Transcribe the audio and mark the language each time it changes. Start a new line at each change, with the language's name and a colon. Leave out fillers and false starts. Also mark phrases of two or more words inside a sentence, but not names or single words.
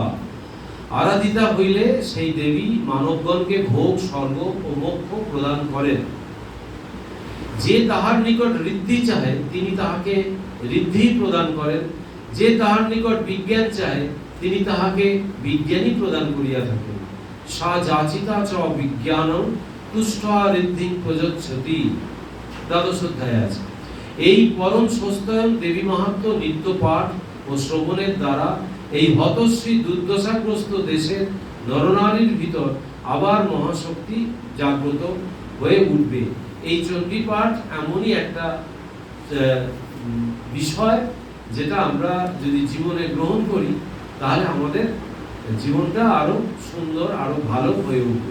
Bangla: আরাধিতা হইলে সেই দেবী মানবগণকে ভোগ, স্বর্গ ও মোক্ষ প্রদান করেন। যে তাহার নিকট ঋদ্ধি চাহে তিনি তাহাকে ঋদ্ধি প্রদান করেন, যে তাহার নিকট বিজ্ঞান চাহে তিনি তাহাকে বিজ্ঞানী প্রদান করিয়া থাকেন।
Sanskrit: সা যাচিতা চ বিজ্ঞানং তুষ্টা ঋদ্ধিং প্রযচ্ছতি।
Bangla: দ্বাদশ অধ্যায়ে আছে। এই পরম সস্তয়ন দেবী মাহাত্ম্য নিত্য পাঠ ও শ্রবণের দ্বারা এই হতশ্রী দুর্দশাগ্রস্ত দেশের নরনারীর ভিতর আবার মহাশক্তি জাগ্রত হয়ে উঠবে। এই চণ্ডী পাঠ এমনই একটা বিষয়, যেটা আমরা যদি জীবনে গ্রহণ করি তাহলে আমাদের জীবনটা আরো সুন্দর, আরো ভালো হয়ে উঠবে।